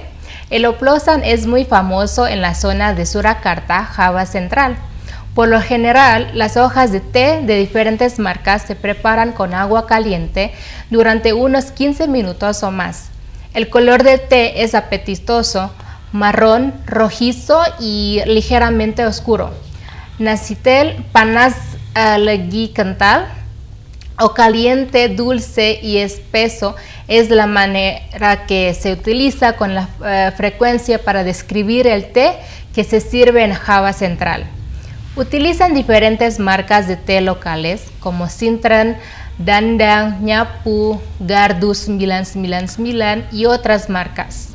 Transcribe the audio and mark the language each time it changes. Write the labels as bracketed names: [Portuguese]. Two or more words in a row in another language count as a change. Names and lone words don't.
[Spanish] El Oplosan es muy famoso en la zona de Surakarta, Java Central. Por lo general, las hojas de té de diferentes marcas se preparan con agua caliente durante unos 15 minutos o más. El color del té es apetitoso, marrón, rojizo y ligeramente oscuro. [Javanese] Nacitel panas lagi kental [Spanish] o caliente, dulce y espeso es la manera que se utiliza con la frecuencia para describir el té que se sirve en Java Central. Utilizan diferentes marcas de té locales como Sintran, Dandang, Nyapu, Gardu 999 y otras marcas.